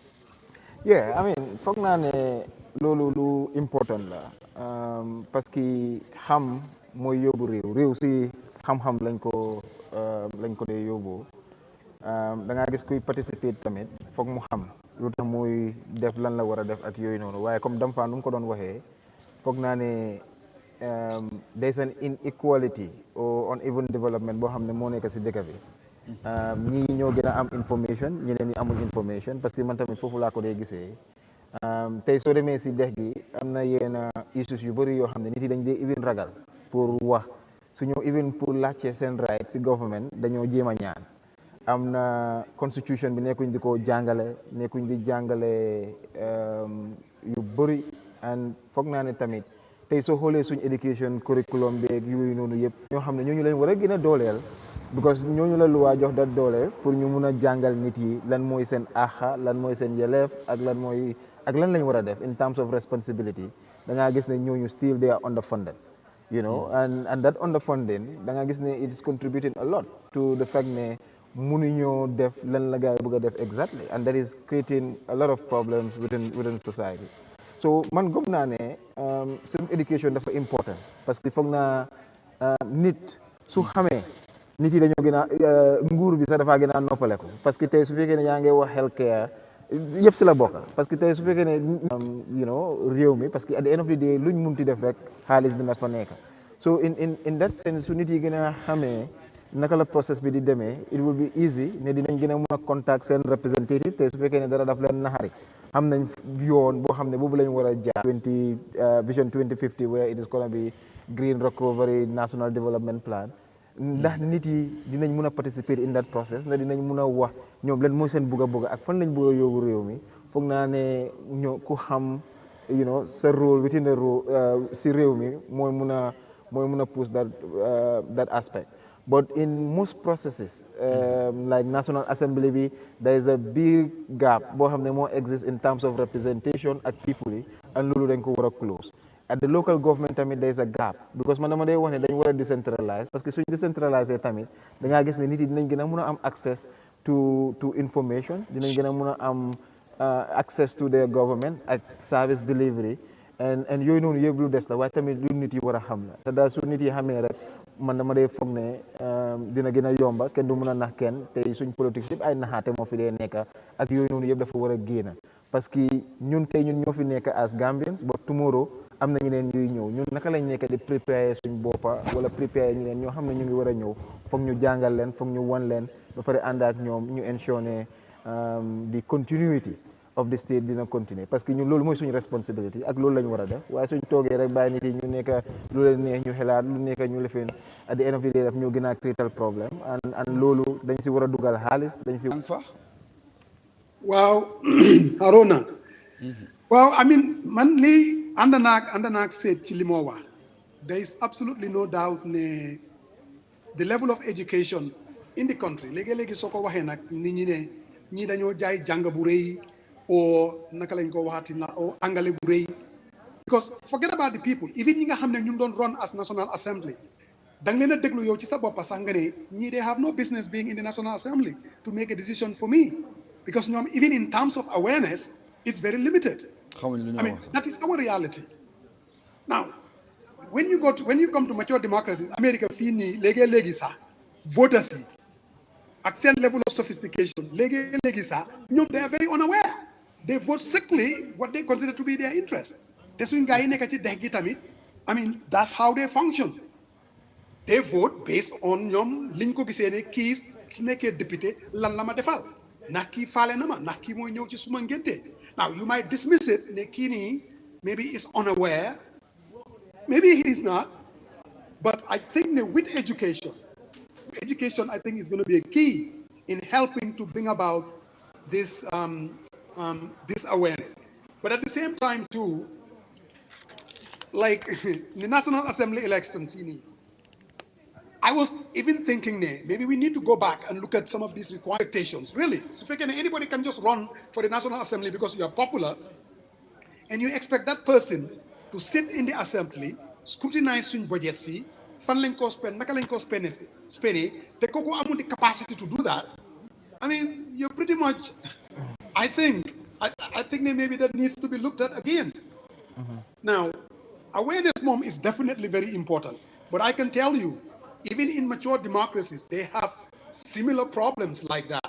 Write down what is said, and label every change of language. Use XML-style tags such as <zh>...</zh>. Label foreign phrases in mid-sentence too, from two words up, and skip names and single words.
<en>I mean</en> <wo>foog naa ne loolu lu important la</wo> <fr>parce que</fr> <wo>xam mooy yóbbu réew si xam-xam lañ ko dee yóbbu da ngaa gis kuy participer tamit foog mu xam lu tax muy def lan la war a def ak yooyu noonu waaye comme Damfa nu mu ko doon waxee foog naa ne</wo> <en>there's an inequality or uneven</en> <wo>development boo xam ne moo nekk si dëkk bi ñii ñoo gën a am information ñeneen ñi amul information</wo> <fr>parce que</fr> <wo>man tamit foofu laa ko dee gisee tey soo demee si dex gi am na yenn issues yu bëri yoo xam ne nit yi dañ dee even ragal pour wax su ñëw even pour laajte seen right si government dañoo jéem a ñaan am na constitution bi nekkuñ di ko jàngale nekkuñ di jàngale yu bëri and foog naa ne tamit tey soo xoolee suñ</wo> <en>education curriculum</en> <wo>beeg yooyu noonu yëpp ñoo xam ne ñooñu leen war a gën a dooleel because ñooñu la luwaa jox da doole pour ñu mun a jàngal nit yi lan mooy seen axa lan mooy seen yeleef ak lan lañ war a def</wo> <en>in terms of responsibility</en> <wo>da ngaa gis ne ñooñu</wo> <en>still they are underfunded you know and that underfunding</en> <wo>da ngaa gis ne</wo> <en>it is contributing a lot to the fact</en> <wo>ne mënuñoo def lan la gaa yi bëgg a def</wo> <en>exactly and that is creating a lot of problems within society so</en> <wo>man gëm naa ne</wo> <en>civic education</en> <wo>dafa important</wo> <fr>parce que</fr> <wo>foog naa nit su xamee nit yi dañoo gën a nguur bi sax dafaa gën a noppaleku</wo> <fr>parce que</fr> <wo>tey su fekkee ne yaa ngi wax</wo> <en>health care</en> <wo>yëpp si la bokk</wo> <fr>parce que</fr> <wo>tey su fekkee ne</wo> <en>you know</en> <wo>réew mi</wo> <fr>parce que</fr> <en>at the end of the day</en> <wo>luñ munti def rek xaalis dina fa nekk</wo> <en>so in that sense</en> <wo>su nit yi gën a xamee naka la process bi di demee</wo> <en>it will be easy</en> <wo>ne dinañ gën a mun a contact seen representative tey su fekkee ne dara daf leen naxari xam nañ yoon boo xam ne boobu lañ war a jaar vision 2050</wo> <en>where it is gonna be green recovery national development plan</en> <wo>ndax nit yi dinañ mun a participer</wo> <en>in that process</en> <wo>ndax dinañ mun a wax ñoom leen mooy seen bugg a ak fan lañ bëgg a yóbbu réew mi foog naa ne ñoo ku xam</wo> <en>you know</en> <wo>sa rôle</wo> <en>within the role</en> <wo>si réew mi mooy mun a</wo> <en>push that aspect but in most processes like National Assembly</en> <wo>bi</wo> <en>there is a big gap</en> <wo>boo xam ne moo</wo> <en>exist in terms of representation</en> <wo>ak people yi and loolu dañ ko war a</wo> <en>close at the local government</en> <wo>tamit</wo> <en>there is a gap because</en> <wo>man dama day wax ne dañ war a decentralize</wo> <fr>parce que</fr> <wo>suñ decentraliser tamit da ngaa gis ne nit yi dinañ gën a mun a am</wo> <en>access to information</en> <wo>dinañ gën a mun a am</wo> <en>access to their government</en> <wo>ak</wo> <en>service delivery</en> <wo>and yooyu noonu yëpp lu des la waaye tamit lu nit yi war a xam la te daal su nit yi xamee rek man dama day foog ne dina gën a yomba kenn du mun a nax kenn tey suñ politique yëpp ay naxaate moo fi dee nekk ak yooyu noonu yëpp dafa war a génn</wo> <fr>parce que</fr> <wo>ñun tey ñun ñoo fi nekk</wo> <en>as Gambians but tomorrow</en> <wo>am na ñeneen ñuy ñëw ñun naka lañ nekk di préparer suñ boppa wala préparer ñeneen ñoo xam ne ñu ngi war a ñëw foog ñu jàngal leen foog ñu wan leen ba pare ànd ak ñoom ñu ensure ne</wo> <en>the continuity of the state</en> <wo>dina continuer</wo> <fr>parce que</fr> <wo>ñun loolu mooy suñu responsibility ak loolu la ñu war a def waaye suñ toogee rek bàyyi nit yi ñu nekk lu leen neex ñu xelaat lu nekk ñu lefeen</wo> <en>at the end of the day</en> <wo>daf ñoo gën a créatal problème and loolu dañ si war a dugal xaalis dañ si waaw Haruna waaw</wo> <en>I mean</en> <wo>man lii ànd naag seet ci li moo wax</wo> <en>there is absolutely no doubt</en> <wo>ne</wo> <en>the level of education in the</en> <wo>country léegi-léegi soo ko waxee nag nit ñi ne ñii dañoo jaay jàng bu rëy o naka lañ ko waxati na o angale bu rëy</wo> <en>because forget about the people even</en> <wo>ñi nga xam ne ñu ngi doon</wo> <en>run as National Assembly</en> <wo>da nga leen a déglu yow ci sa boppa sax nga ne ñii</wo> <en>they have no business being in the National Assembly to make a decision for me because</en> <wo>ñoom</wo> <en>even in terms of awareness it's very limited. I mean that is our reality. Now when you come to mature democracies America</en> <wo>fii nii léegi sax voters yi ak seen</wo> <en>level of sophistication</en> <wo>léegi sax ñoom</wo> <en>they are very unaware. They vote strictly what they consider to be their interest.</en> <wo>te suñ gaa yi nekk ci dex gi tamit</wo> <en>I mean that's how they function. They vote based on</en> <wo>ñoom liñ ko gisee ne kii su nekkee député lan la ma defal Naki fale nama, naki mo ñew ci suma ngénte.</wo> <en>Now you might dismiss it,</en> <wo>ne kini</wo> <en>maybe is unaware, maybe he is not, but I think that with education I think is going to be a key in helping to bring about this this awareness. But at the same time too, like the National Assembly elections, I was even thinking, maybe we need to go back and look at some of these expectations. Really, so if anybody can just run for the National Assembly because you are popular, and you expect that person to sit in the assembly, scrutinize</en> <wo>suñ budget si, fan lañ ko spend, naka lañ ko spend, te koko amul</wo> <en>the capacity to do that. I mean, you're pretty much, I think that maybe that needs to be looked at again. Now, awareness, mom, is definitely very important. But I can tell you, even in mature democracies, they have similar problems like that.</en>